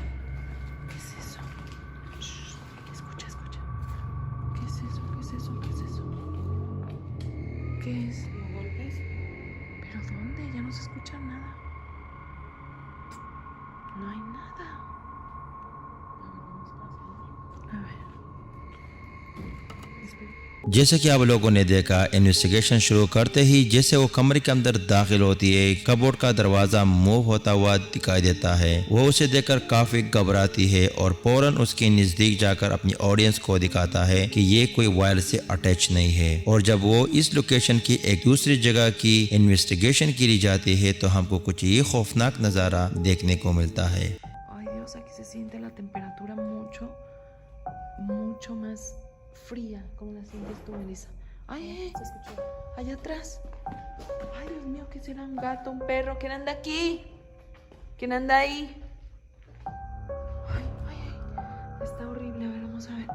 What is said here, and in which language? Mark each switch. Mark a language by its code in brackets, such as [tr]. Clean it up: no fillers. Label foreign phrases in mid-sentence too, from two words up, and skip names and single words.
[es] ¿Qué es eso? Shh. Escucha, escucha. ¿Qué es eso? ¿Qué es eso? ¿Qué es eso? ¿Qué es? ¿Los golpes? ¿Pero dónde? Ya no se escucha nada. No hay nada. A ver. [hi] जैसे कि आप लोगों ने देखा, इन्वेस्टिगेशन शुरू करते ही जैसे वो कमरे के अंदर दाखिल होती है, कबोर्ड का दरवाज़ा मूव होता हुआ दिखाई देता है। वो उसे देखकर काफ़ी घबराती है और फौरन उसके नज़दीक जाकर अपनी ऑडियंस को दिखाता है कि ये कोई वायर से अटैच नहीं है। और जब वो इस लोकेशन की एक दूसरी जगह की इन्वेस्टिगेशन की ली जाती है तो हमको कुछ ये खौफनाक नज़ारा देखने को मिलता है। [es] Ay, Dios, aquí se siente la temperatura mucho más fría. ¿Cómo la sientes tú, Melissa? ¡Ay, Se escuchó. allá atrás! ¡Ay, Dios mío! ¿Qué será? ¿Un gato? ¿Un perro? ¿Quién anda aquí? ¿Quién anda ahí? ¡Ay, ay, ay! Está horrible. A ver, vamos a ver.